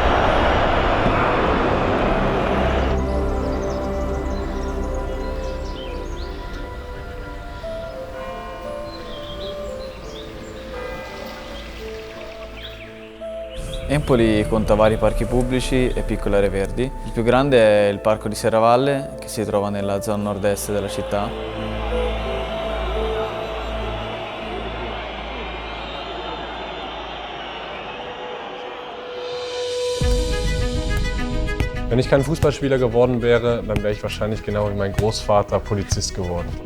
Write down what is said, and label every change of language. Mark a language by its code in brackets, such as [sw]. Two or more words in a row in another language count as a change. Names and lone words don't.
[it] Empoli conta vari parchi pubblici e piccole aree verdi. Il più grande è il parco di Serravalle, che si trova nella zona nord-est della città. [de] Wenn ich kein Fußballspieler geworden wäre, dann wäre ich wahrscheinlich genau wie mein Großvater Polizist geworden.